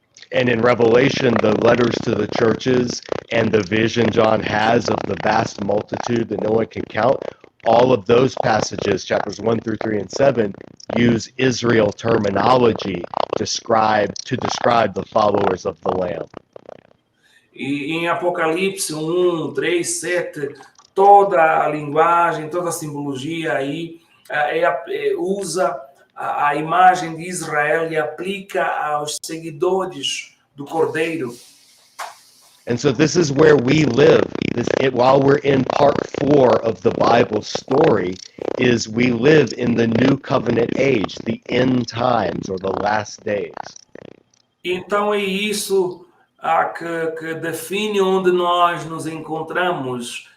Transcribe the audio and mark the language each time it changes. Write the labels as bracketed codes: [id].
[en] And in Revelation, the letters to the churches and the vision John has of the vast multitude that no one can count, all of those passages, chapters 1 through 3 and 7, use Israel terminology to describe the followers of the Lamb. [pt] E em Apocalipse 1, 3, 7, toda a linguagem, toda a simbologia aí usa a imagem de Israel e aplica aos seguidores do Cordeiro. [en] And so this is where we live. While we're in part 4 of the Bible story, is we live in the new covenant age, the end times or the last days. [pt] Então é isso que define onde nós nos encontramos.